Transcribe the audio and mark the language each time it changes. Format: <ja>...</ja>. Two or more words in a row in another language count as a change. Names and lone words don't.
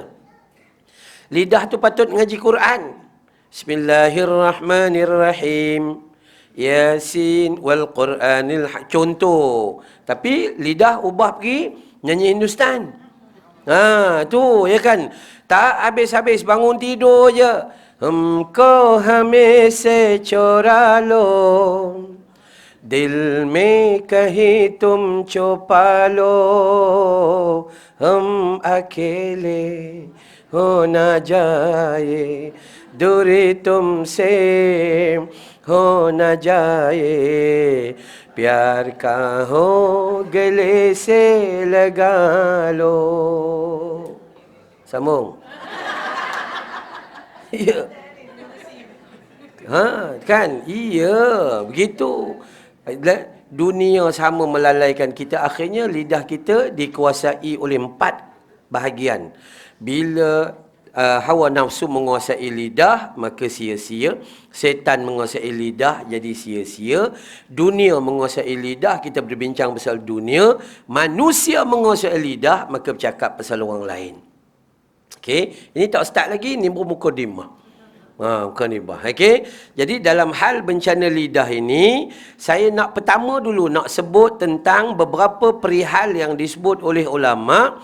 <ms>Lidah tu patut ngaji Quran. Bismillahirrahmanirrahim.</ms> <ar>يس والقرآن contoh.</ar> <ms>Tapi lidah ubah pergi nyanyi Hindustan. Tu ya kan. Tak habis-habis bangun tidur je.</ms> <hi>हमको हमे से चोरा लो. दिल में कहीं तुम छोपा लो. हम अकेले हो न जाए. दूरी तुमसे हो न जाए प्यार का हो गले से लगा लो.</hi> <ms>Sambung. Ya. Kan? Iya, begitu. Dunia sama melalaikan kita. Akhirnya lidah kita dikuasai oleh 4 bahagian. Bila hawa nafsu menguasai lidah, maka sia-sia. Setan menguasai lidah, jadi sia-sia. Dunia menguasai lidah, kita berbincang pasal dunia. Manusia menguasai lidah, maka bercakap pasal orang lain. Okey, ini tak start lagi, ini mukadimah. Bukan ibah. Okey. Jadi dalam hal bencana lidah ini, saya nak pertama dulu nak sebut tentang beberapa perihal yang disebut oleh ulama.</ms>